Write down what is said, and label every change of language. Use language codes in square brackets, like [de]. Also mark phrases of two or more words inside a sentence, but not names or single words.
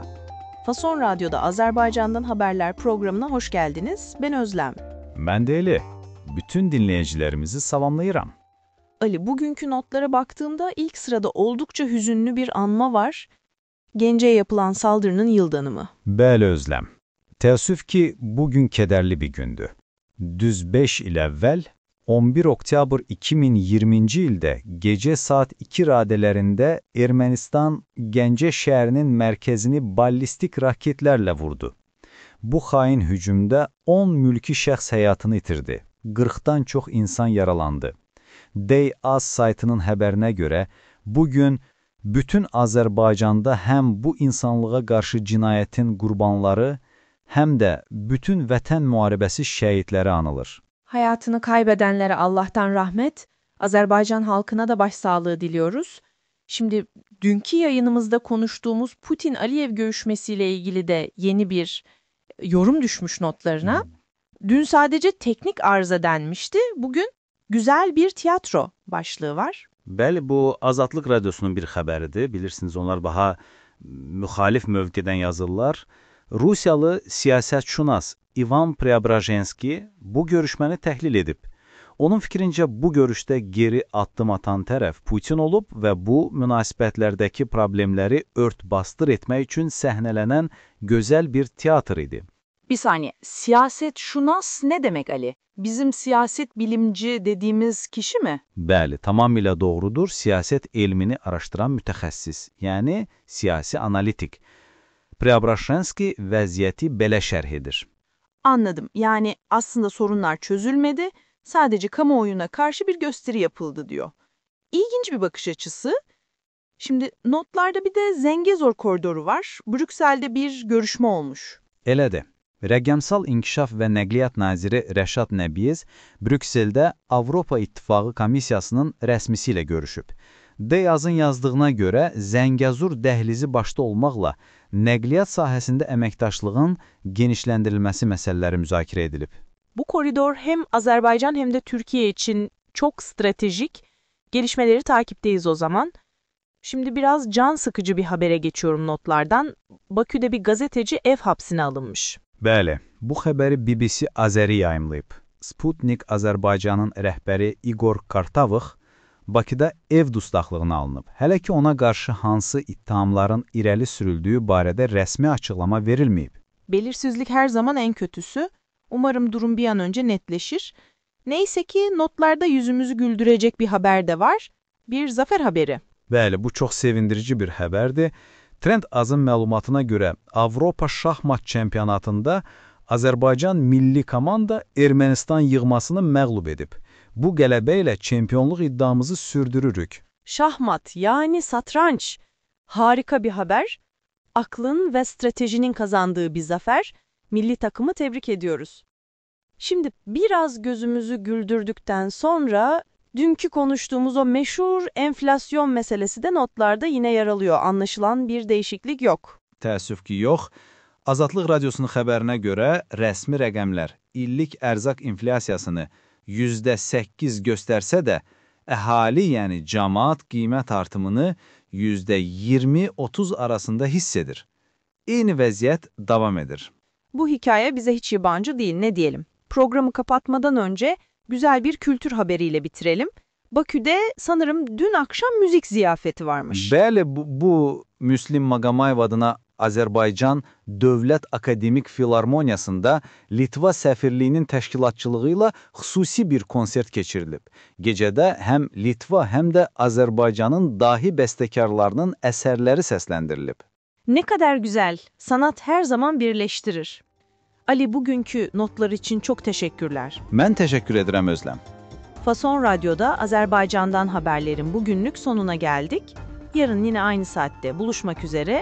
[tr] Fason Radyo'da Azerbaycan'dan Haberler programına hoş geldiniz. Ben Özlem. Ben de Ali. [az] Bütün dinleyicilerimizi salamlayıram. [tr] Ali, bugünkü notlara baktığımda ilk sırada oldukça hüzünlü bir anma var. Gence'ye yapılan saldırının yıl dönümü. [az] Bəli Özlem. Təəssüf ki, bugün kederli bir gündü. Düz 5 il əvvəl, 11 oktyabr 2020-ci ildə gecə saat 2 radelərində Ermənistan Gəncə şəhərinin mərkəzini ballistik raketlərlə vurdu. Bu xain hücumda 10 mülki şəxs həyatını itirdi. 40-dan çox insan yaralandı. Day-Az saytının xəbərinə görə, bugün bütün Azərbaycanda həm bu insanlığa qarşı cinayətin qurbanları, həm də bütün vətən müharibəsi şəhidləri anılır. [tr] Hayatını kaybedenlere Allah'tan rahmet, Azerbaycan halkına da başsağlığı diliyoruz. Şimdi dünkü yayınımızda konuştuğumuz Putin-Aliyev görüşmesiyle ilgili de yeni bir yorum düşmüş notlarına. Dün sadece teknik arıza denmişti, bugün güzel bir tiyatro başlığı var. [az] Bəli, bu Azadlıq Radyosunun bir xəbəridir. Bilirsiniz, onlar daha müxalif mövqedən yazırlar. Rusiyalı siyasətşünas İvan Preobrajenski bu görüşməni təhlil edib. Onun fikrincə bu görüşdə geri addım atan tərəf Putin olub və bu münasibətlərdəki problemləri ört-bastır etmək üçün səhnələnən gözəl bir teatr idi. [tr] Bir saniye, siyaset şunas ne demek Ali? Bizim siyaset bilimci dediğimiz kişi mi? [az] Bəli, tamamilə doğrudur. Siyaset elmini araşdıran mütəxəssis, yəni siyasi analitik. Preobrajenski vəziyyəti belə şərh edir. [tr] Anladım. Yani aslında sorunlar çözülmedi, sadece kamuoyuna karşı bir gösteri yapıldı diyor. İlginç bir bakış açısı. Şimdi notlarda bir de Zengezur koridoru var. Brüksel'de bir görüşme olmuş. [az] Elədir. Rəqəmsal İnkişaf və Nəqliyyat naziri Rəşad Nəbiyev Brükseldə Avropa İttifaqı Komissiyasının rəsmisi ilə görüşüb. Deyazın yazdığına görə Zəngəzur dəhlizi başda olmaqla nəqliyyat sahəsində əməkdaşlığın genişləndirilməsi məsələləri müzakirə edilib. [tr] Bu koridor hem Azerbaycan hem de Türkiye için çok stratejik. Gelişmeleri takipteyiz o zaman. Şimdi biraz can sıkıcı bir habere geçiyorum notlardan. Bakü'de bir gazeteci ev hapsine alınmış. [az] Bəli, bu xəbəri BBC Azəri yayımlayıb. Sputnik Azərbaycanın rəhbəri Igor Kartavıx Bakıda ev dustaqlığına alınıb. Hələ ki ona qarşı hansı ittihamların irəli sürüldüyü barədə rəsmi açıqlama verilməyib. [tr] Belirsizlik her zaman en kötüsü. Umarım durum bir an önce netleşir. Neyse ki notlarda yüzümüzü güldürecek bir haber de var. Bir zafer haberi. [az] Bəli, bu çox sevindirici bir xəbərdir. Trend Azın məlumatına görə Avropa şahmat çempionatında Azərbaycan milli komanda Ermənistan yığmasını məğlub edib. Bu qələbə ilə çempionluq iddiamızı sürdürürük. [tr] Şahmat yani satranç. Harika bir haber. Aklın ve stratejinin kazandığı bir zafer. Milli takımı tebrik ediyoruz. Şimdi biraz gözümüzü güldürdükten sonra dünkü konuştuğumuz o meşhur enflasyon meselesi de notlarda yine yer alıyor. Anlaşılan bir değişiklik yok. [az] Təəssüf ki, yox. Azadlıq Radyosunun xəbərinə görə rəsmi rəqəmlər illik ərzaq inflyasiyasını %8 göstərsə də, əhali, yəni cəmaət qiymət artımını %20-30 arasında hiss edir. Eyni vəziyyət davam edir. [tr] Bu hikaye bize hiç yabancı değil, ne diyelim. Programı kapatmadan önce güzel bir kültür haberiyle bitirelim. Bakü'de sanırım dün akşam müzik ziyafeti varmış. [az] Bəli, bu Müslim Maqamayev adına Azərbaycan Dövlət Akademik Filarmoniyasında Litva səfirliyinin təşkilatçılığı ilə xüsusi bir konsert keçirilib. Gecədə həm Litva, həm də Azərbaycanın dahi bəstəkarlarının əsərləri səsləndirilib. [tr] Ne kadar güzel. Sanat her zaman birleştirir. Ali, bugünkü notlar için çok teşekkürler. [az] Mən təşəkkür edirəm Özlem. [tr] Fason Radyo'da Azerbaycan'dan haberlerin bugünlük sonuna geldik. Yarın yine aynı saatte buluşmak üzere.